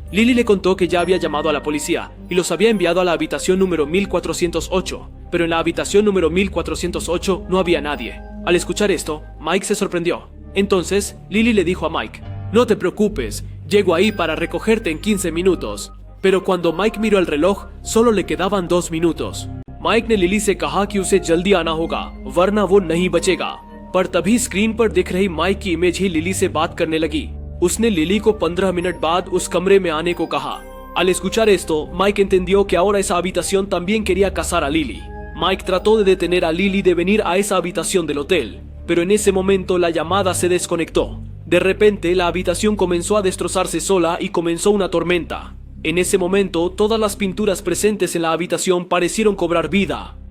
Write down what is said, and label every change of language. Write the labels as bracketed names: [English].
[Spanish] Lily le contó que ya había llamado a la policía y los había enviado a la habitación número 1408, pero en la habitación número 1408 no había nadie. Al escuchar esto, Mike se sorprendió. Entonces, Lily le dijo a Mike: no te preocupes, llego ahí para recogerte en 15 minutos. Pero cuando Mike miró el reloj, solo le quedaban 2 minutos. [Hindi] Mike ने lily से कहा कि उसे जल्दी आना होगा, वरना वो नहीं बचेगा। पर तभी स्क्रीन पर दिख रही माइक की इमेज ही लिली से बात करने लगी। उसने लिली को 15 मिनट बाद उस कमरे में आने को कहा। [Spanish] Al escuchar esto, Mike entendió que ahora esa habitación también quería cazar a Lily. Mike trató de detener a Lily de venir a esa habitación del hotel, pero en ese momento la llamada se desconectó. De repente, la habitación comenzó a destrozarse sola y comenzó una tormenta. En ese momento, todas las pinturas presentes en la habitación parecieron cobrar vida.